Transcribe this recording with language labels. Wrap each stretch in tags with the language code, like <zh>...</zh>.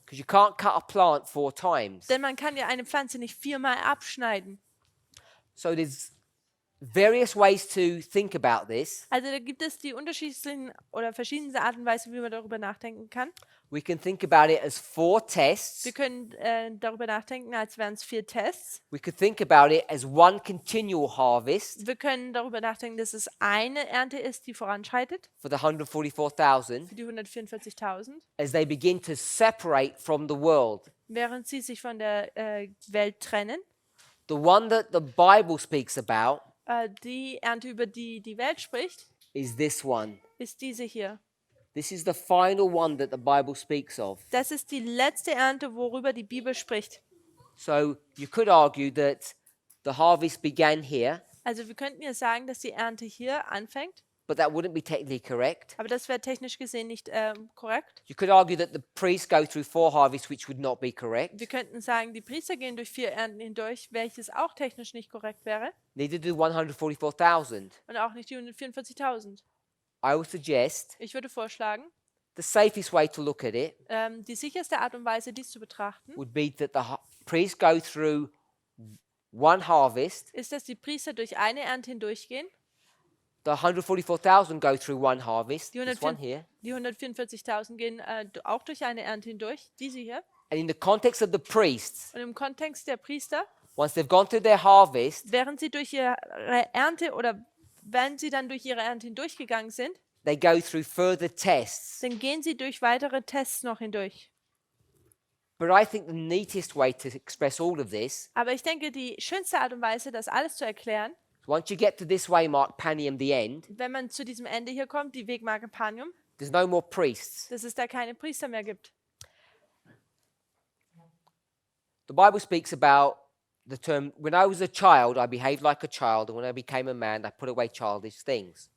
<en>Because you can't cut a plant 4 times.</en> <de>Denn man kann ja eine Pflanze nicht 4-mal abschneiden.</de> <en>So there's various ways to think about this.</en> <de>Also da gibt es die unterschiedlichsten oder verschiedenste Art und Weise, wie man darüber nachdenken kann.</de> <en>We can think about it as 4 tests.</en> <de>Wir können darüber nachdenken, als wären es 4 Tests.</de> <en>We could think about it as one continual harvest</en> <de>Wir können darüber nachdenken, dass es eine Ernte ist, die voranschreitet</de> <en>for the 144,000</en> <de>für die 144.000,</de> <en>as they begin to separate from the world.</en> <de>während sie sich von der Welt trennen.</de> <en>The one that the Bible speaks about</en> <de>Die Ernte, über die die Welt spricht,</de> <en>is this one.</en> <de>ist diese hier.</de> <en>This is the final one that the Bible speaks of.</en> <de>Das ist die letzte Ernte, worüber die Bibel spricht.</de> <en>So you could argue that the harvest began here,</en> <de>Also wir könnten ja sagen, dass die Ernte hier anfängt,</de> <en>but that wouldn't be technically correct.</en> <de>aber das wäre technisch gesehen nicht korrekt.</de> <en>You could argue that the priests go through 4 harvests, which would not be correct.</en> <de>Wir könnten sagen, die Priester gehen durch 4 Ernten hindurch, welches auch technisch nicht korrekt wäre.</de> <en>Neither do 144,000.</en> <de>Und auch nicht die 144.000.</de> <en>I would suggest</en> <de>Ich würde vorschlagen,</de> <en>the safest way to look at it</en> <de>die sicherste Art und Weise, dies zu betrachten,</de> <en>would be that the priests go through one harvest,</en> <de>ist, dass die Priester durch eine Ernte hindurchgehen.</de> <en>the 144,000 go through one harvest,</en> <de>Die</de> <en>this one here,</en> <de>Die 144.000 gehen auch durch eine Ernte hindurch, diese hier.</de> <en>and in the context of the priests,</en> <de>Und im Kontext der Priester,</de> <en>once they've gone through their harvest,</en> <de>während sie durch ihre Ernte oder wenn sie dann durch ihre Ernte hindurchgegangen sind,</de> <en>they go through further tests.</en> <de>dann gehen sie durch weitere Tests noch hindurch.</de> <en>But I think the neatest way to express all of this,</en> <de>Aber ich denke, die schönste Art und Weise, das alles zu erklären,</de> <en>once you get to this waymark, Panium, the end,</en> <de>wenn man zu diesem Ende hier kommt, die Wegmarke Panium,</de> <en>there's no more priests.</en> <de>dass es da keine Priester mehr gibt.</de> <en>The Bible speaks about the term, when I was a child, I behaved like a child, and when I became a man, I put away childish things.</en>